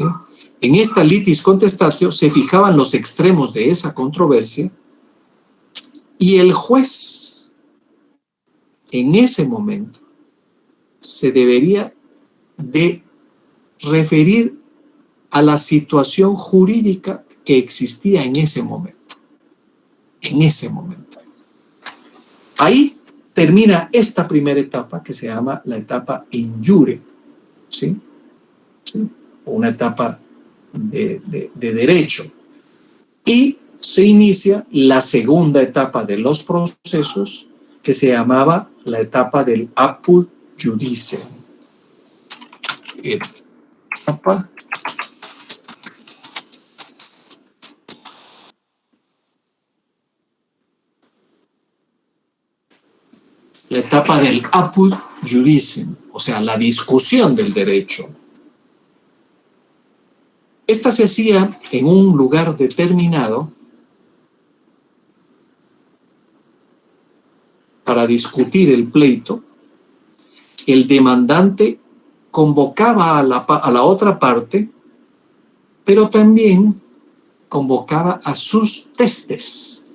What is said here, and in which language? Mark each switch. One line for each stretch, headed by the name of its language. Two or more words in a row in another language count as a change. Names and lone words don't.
Spanish: En esta
Latin: litis contestatio
Spanish: se fijaban los extremos de esa controversia y el juez en ese momento se debería de referir a la situación jurídica que existía en ese momento. En ese momento. Ahí termina esta primera etapa que se llama la etapa
Latin: in iure,
Spanish: ¿sí? ¿Sí? Una etapa de derecho. Y se inicia la segunda etapa de los procesos que se llamaba la etapa del
Latin: apud judice.
Spanish: La etapa del
Latin: apud judicem,
Spanish: o sea, la discusión del derecho. Esta se hacía en un lugar determinado para discutir el pleito. El demandante convocaba a la otra parte, pero también convocaba a sus testes.